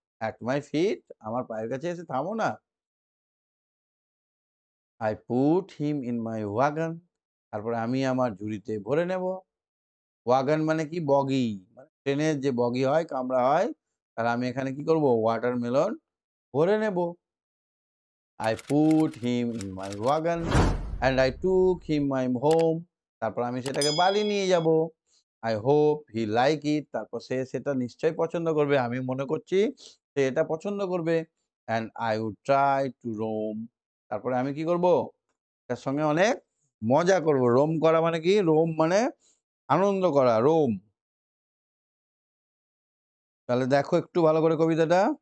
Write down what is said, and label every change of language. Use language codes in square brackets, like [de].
[en] at my feet, [bn] আমার পায়ের কাছে এসে থামো না। [en] I put him in my wagon, [bn] তারপরে আমি আমার ঝুড়িতে ভরে নেব। ওয়াগন মানে কি? বগি, মানে ট্রেনের যে বগি হয়, কামরা হয়, তাহলে আমি এখানে কি করব? ওয়াটারমেলন ভরে নেব। [en] I put him in my wagon and I took him my home, [bn] তারপর আমি সেটাকে বাড়ি নিয়ে যাব। [en] I hope he like it, [bn] তারপর সে সেটা নিশ্চয়ই পছন্দ করবে, আমি মনে করছি সে এটা পছন্দ করবে। [en] And I would try to roam, [bn] তারপরে আমি কি করব? তার সঙ্গে অনেক মজা করব। রোম করা মানে কি? রোম মানে আনন্দ করা, রোম। তাহলে দেখো একটু ভালো করে কবিতাটা।